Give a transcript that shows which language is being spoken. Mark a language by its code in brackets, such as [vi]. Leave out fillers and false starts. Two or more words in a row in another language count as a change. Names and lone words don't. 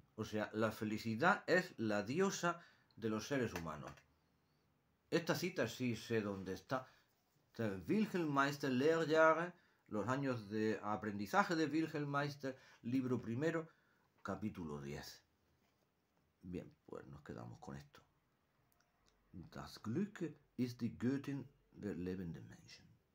[es] O sea, la felicidad es la diosa de los seres humanos. Esta cita sí sé dónde está. Wilhelm Meister, Lehrjahre, los años de aprendizaje de Wilhelm Meister, libro primero, capítulo 10. Bien, pues nos quedamos con esto. [de] Das Glück ist die Göttin der lebenden Menschen.